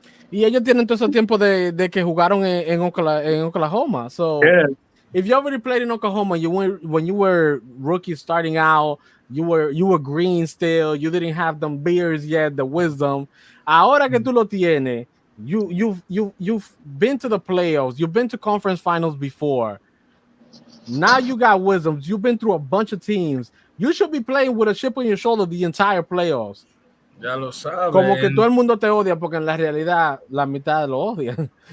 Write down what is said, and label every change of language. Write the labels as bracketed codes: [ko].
[es] Y ellos tienen todo ese tiempo de que jugaron en Oklahoma. [en] So if you already played in Oklahoma, when you were rookie starting out, you were green still. You didn't have them beers yet, the wisdom. [es] Ahora que tú lo tienes, [en] you've been to the playoffs. You've been to conference finals before. Now you got wisdom. You've been through a bunch of teams. You should be playing with a chip on your shoulder the entire playoffs. [es] Ya lo saben. Como que todo el mundo te odia porque en la realidad la mitad lo odian.